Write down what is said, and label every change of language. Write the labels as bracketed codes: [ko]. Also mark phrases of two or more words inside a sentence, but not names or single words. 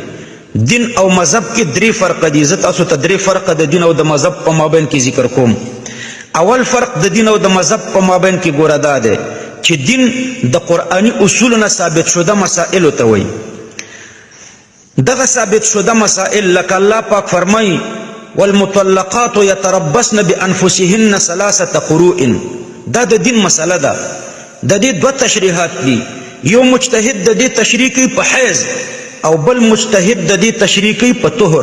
[ps] دین او مذهب کې درې فرق دي. زه تاسو ته درې فرق د دین او د مذهب په مابین کې ذکر کوم. اول فرق د دین او د مذهب په مابین کې ګوره دا دی چې دین د قرآني اصولو نه ثابت شده مسائلو ته وایي. دغه ثابت شده مسائل لکه الله پاک فرمایي [ar] والمطلقات یتربصن بانفسهن 3 قروء، [ps] دا د دین مسله ده. د دې دوه تشریحات دي. یو مجتهد د دې تشریح کوي په حیض او بل مجتهد د دې تشریح کوي په طهر.